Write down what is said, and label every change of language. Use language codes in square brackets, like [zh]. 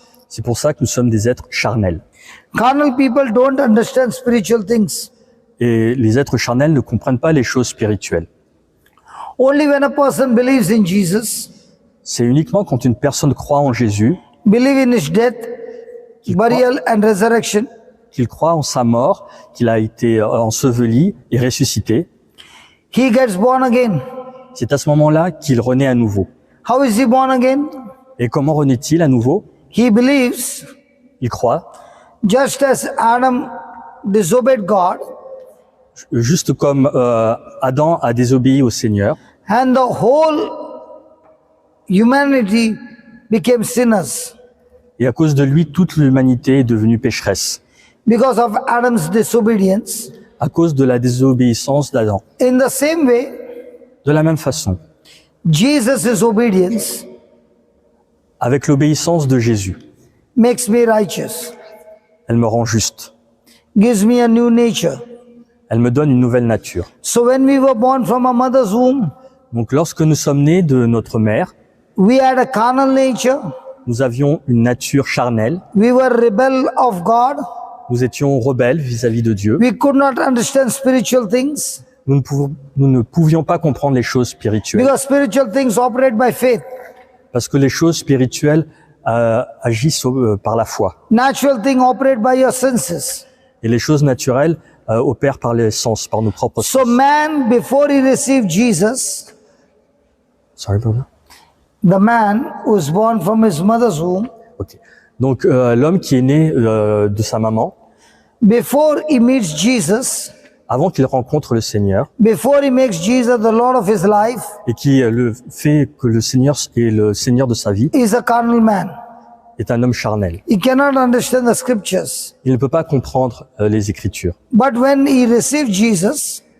[fr] C'est pour ça que nous sommes des êtres charnels. [en] Carnal people don't understand spiritual things. [fr] Et les êtres charnels ne comprennent pas les choses spirituelles. [en] Only when a person believes in Jesus, [fr] C'est uniquement quand une personne croit en Jésus, [en] believe in his death, burial and resurrection, [fr] qu'il croit en sa mort, qu'il a été enseveli et ressuscité, [en] he gets born again. [fr] c'est à ce moment-là qu'il renaît à nouveau. [en] How is he born again? [fr] Et comment renaît-il à nouveau? [en] He believes, [fr] Il croit, [en] just as Adam disobeyed God, [fr] juste comme Adam a désobéi au Seigneur, [en] and the whole humanity became sinners [fr] et à cause de lui, toute l'humanité est devenue pécheresse, [en] because of Adam's disobedience. [fr] à cause de la désobéissance d'Adam. [en] In the same way, [fr] De la même façon, [en] Jesus' obedience [fr] avec l'obéissance de Jésus, [en] makes me righteous, [fr] elle me rend juste. [en] gives me a new nature. [fr] Elle me donne une nouvelle nature. [en] So when we were born from our mother's womb, [fr] Donc lorsque nous sommes nés de notre mère, [en] we had a carnal nature. [fr] nous avions une nature charnelle. [en] We were rebel of God. [fr] Nous étions rebelles vis-à-vis de Dieu. [en] We could not understand spiritual things [fr] Nous ne pouvions pas comprendre les choses spirituelles. [en] because spiritual things operate by faith. [fr] Parce que les choses spirituelles agissent par la foi. [en] Natural things operate by your senses. [fr] Et les choses naturelles opèrent par les sens, par nos propres [en] So [fr] sens. [en] man, before he received Jesus, Sorry, brother. the man who was born from his mother's womb, Ok. [fr] Donc l'homme qui est né de sa maman, [en] before he meets Jesus, [fr] avant qu'il rencontre le Seigneur, [en] before he makes Jesus the Lord of his life, [fr] et qui le fait que le Seigneur est le Seigneur de sa vie, [en] is a carnal man. [fr] est un homme charnel. [en] He cannot understand the scriptures. [fr] Il ne peut pas comprendre les Écritures. [en] But when he received Jesus,